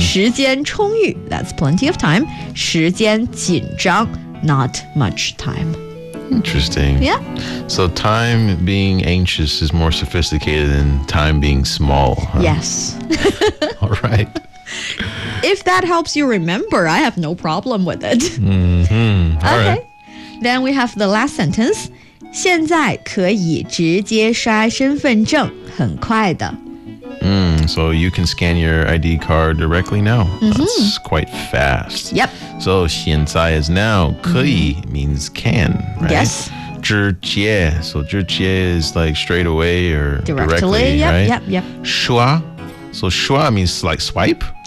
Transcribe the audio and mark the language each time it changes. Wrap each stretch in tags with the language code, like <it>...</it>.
<zh>时间充裕</zh> <en>that's plenty of time</en> <zh>时间紧张</zh> <en>not much time Interesting. Yeah. So time being anxious is more sophisticated than time being small.、Huh? Yes. All right. If that helps you remember, I have no problem with it. Mm-hmm. All okay. Right. Then we have the last sentence.</en> <zh>现在可以直接刷身份证，很快的。</zh> <en>So you can scan your ID card directly now. Mm-hmm. That's quite fast. Yep. So 现在 is now. 可以 means can, right? Yes. 直接 So 直接 is like straight away or directly yep, right? Yep. 刷 So 刷 means like swipe.</en>